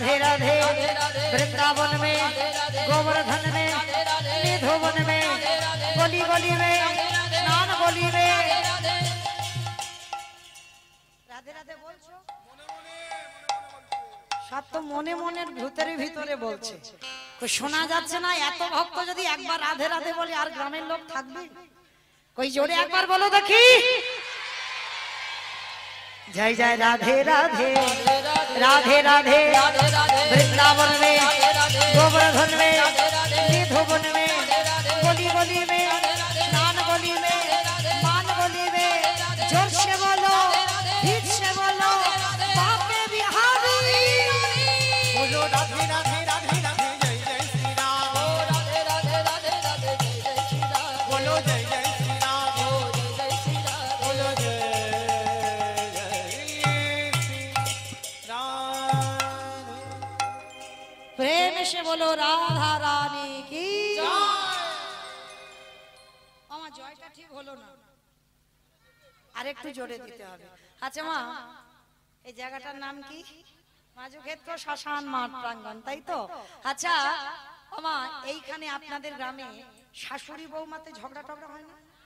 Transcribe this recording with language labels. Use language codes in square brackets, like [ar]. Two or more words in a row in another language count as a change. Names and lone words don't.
[hi] राधे वृंदावन में गोवर्धन में निधुवन में गली गली में स्नान गली में राधे राधे बोलছো [bn] সব তো মনে মনের ভিতরে ভিতরে বলছে শোনা যাচ্ছে না এত ভক্ত যদি একবার রাধে রাধে বলে আর গ্রামের লোক থাকবে কই জোরে একবার বলো দেখি [hi] जय जय राधे राधे राधे राधे वृंदावन में गोवर्धन में निधुवन में गली गली में स्नान गली में मान गली में जोर से बोलो ठीक से बोलो बाके बिहारी बोलो राधे राधे राधे राधे जय जय श्री राम राधे राधे राधे राधे जय जय श्री राम बोलो जय जय श्री राम जय जय श्री राम बोलो जय प्रेम से बोलो राधा रानी की [bn] আমার জয়টা ঠিক হলো না আরেকটু জোরে দিতে হবে আচ্ছা মা এই জায়গাটার নাম কি মাজুক্ষেত্র শ্মশান মাঠ প্রাঙ্গণ তাই তো আচ্ছা আমা এইখানে আপনাদের গ্রামে শাশুড়ি বৌমাতে ঝগড়া টগড়া হয় না